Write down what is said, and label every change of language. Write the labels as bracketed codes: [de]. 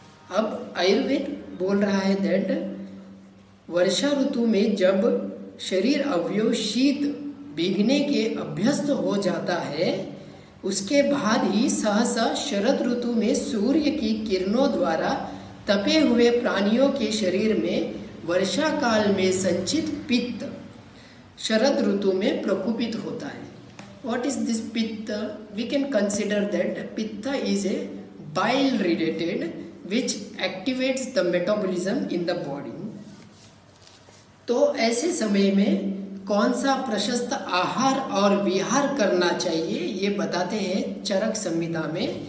[hi] अब आयुर्वेद बोल रहा है दैट वर्षा ऋतु में जब शरीर अवयव शीत भीगने के अभ्यस्त हो जाता है, उसके बाद ही सहसा शरद ऋतु में सूर्य की किरणों द्वारा तपे हुए प्राणियों के शरीर में वर्षा काल में संचित पित्त शरद ऋतु में प्रकोपित होता है. [en] What is this pitta? We can consider that pitta is a bile related which activates the metabolism in the body. [hi] तो ऐसे समय में कौन सा प्रशस्त आहार और विहार करना चाहिए ये बताते हैं चरक संहिता में.